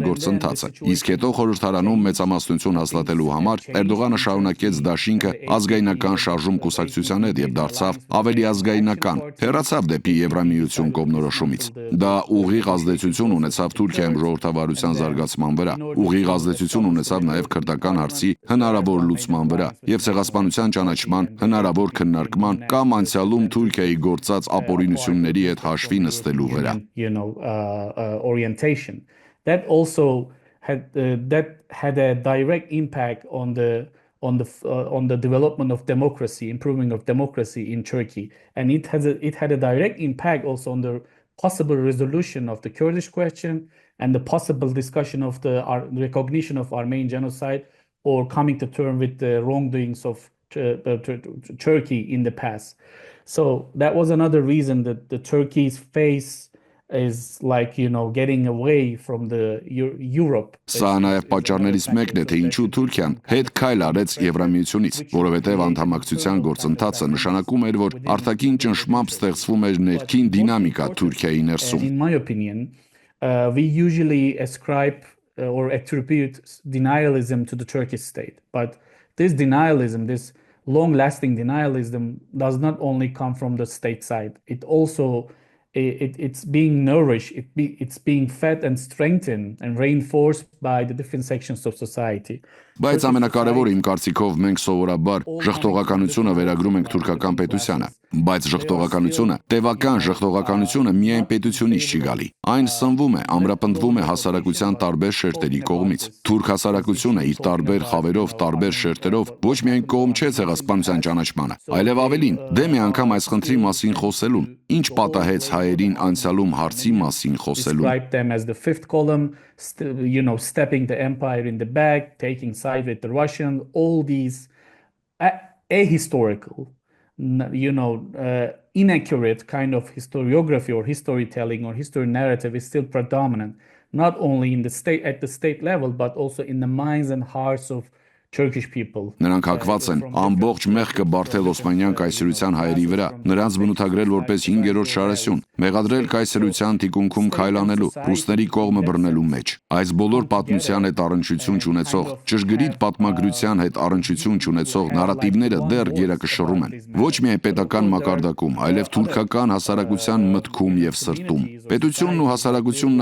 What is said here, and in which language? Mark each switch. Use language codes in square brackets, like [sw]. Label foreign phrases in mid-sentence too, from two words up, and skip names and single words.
[hy] գործընթացը, իսկ հետո խորհրդարանում մեծամասնություն հաստատելու համար Էրդողանը շարունակեց դաշինքը ազգայնական շարժում կուսակցության հետ եւ դարձավ ավելի ազգայնական, հեռացավ դեպի Եվրամիություն կողմնորոշումից։ Դա ուղիղ ազդեցություն ունեցավ Թուրքիայում ժողովրդավարության զարգացման վրա, ուղիղ ազդեցություն ունեցավ նաեւ քրդական հարցի հնարավոր լուծման վրա եւ ցեղասպանության ճանաչման հնարավոր քննարկման կամ անցյալում Թուրքիայի գործած ապօրինությունների հետ հաշվի նստելու վրա։ [en] Orientation. That also had a direct impact on the development of democracy, improving of democracy in Turkey, and it had a direct impact also on the possible resolution of the Kurdish question and the possible discussion of the recognition of Armenian genocide or coming to terms with the wrongdoings of Turkey in the past. So that was another reason that the Turkey's face is like, getting away from the Europe. [hy] Սա նաև պատճառներից մեկն է, թե ինչու Թուրքիան հետ քայլ արեց Եվրամիությունից, որովհետև անդամակցության գործընթացը նշանակում էր, որ արտաքին ճնշմամբ ստեղծվում էր ներքին դինամիկա Թուրքիայի ներսում։ [en] In my opinion, we usually ascribe or attribute denialism to the Turkish state, but this denialism, this long-lasting denialism, does not only come from the state side. It also it's being nourished, it's being fed and strengthened and reinforced by the different sections of society. [hy] Բայց ամենակարևորը իմ կարծիքով մենք սովորաբար ժխտողականությունը վերագրում ենք թուրքական պետությանը, բայց ժխտողականությունը, տևական ժխտողականությունը միայն պետությունից չի գալի։ Այն սնվում է, ամրապնդվում է հասարակության տարբեր շերտերի կողմից։ Թուրք հասարակությունը իր տարբեր խավերով, տարբեր շերտերով ոչ միայն կողմ չէ ցեղասպանության ճանաչմանը, այլև ավելին, դեմ է անգամ այս խնդրի մասին խոսելուն, ինչ պատահեց հայերին անցյալում հարցի մասին խոսելուն։ [en] Describe them as the fifth column, stepping the empire in the back, taking side with the Russian, all these ahistorical, inaccurate kind of historiography or storytelling or history narrative is still predominant, not only in the state at the state level, but also in the minds and hearts of Turkish people. [hy] Նրանք հակված են ամբողջ մեղքը բարթել Օսմանյան կայսրության հայերի վրա, նրանց բնութագրել որպես 5-րդ շարասյուն, մեղադրել կայսրության թիկունքում քայլանելու, ռուսների կողմը բռնելու մեջ։ Այս բոլոր պատմության հետ առնչություն չունեցող, ճշգրիտ պատմագրության հետ առնչություն չունեցող նարատիվները դեռ գերակշռում են։ Ոչ միայն պետական մակարդակում, այլև թուրքական հասարակության մտքում եւ սրտում։ Պետությունն ու հասարակությունն